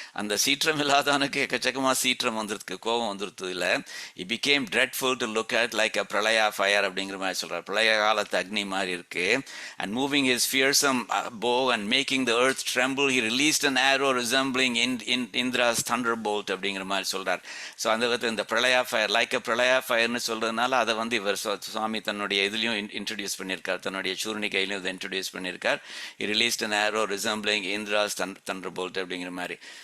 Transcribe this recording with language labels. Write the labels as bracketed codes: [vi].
[ta] அந்த சீற்றமில்லாதானுக்கு எக்கச்சக்கமாக சீற்றம் வந்துருக்கு, கோபம் வந்துருது இல்லை. [en] it became dreadful to look at like a pralaya fire [ta] அப்படிங்கிற மாதிரி சொல்கிறார். பிரளய காலத்து அக்னி மாதிரி இருக்கு. [en] and moving his fearsome bow and making the earth tremble, he released an arrow resembling Indra's thunderbolt [ta] அப்படிங்கிற மாதிரி சொல்றார். ஸோ அந்த விதத்தில் இந்த [en] pralaya fire like a pralaya ஃபயர்னு [ta] சொல்றதுனால அதை வந்து இவர் சுவாமி தன்னுடைய இதுலையும் இன்ட்ரடியூஸ் பண்ணியிருக்கார், தன்னுடைய சூர்ணிகையிலையும் இதை இன்ட்ரடியூஸ் பண்ணியிருக்கார். [en] he released an arrow resembling Indra's thunderbolt [ta] அப்படிங்கிற மாதிரி.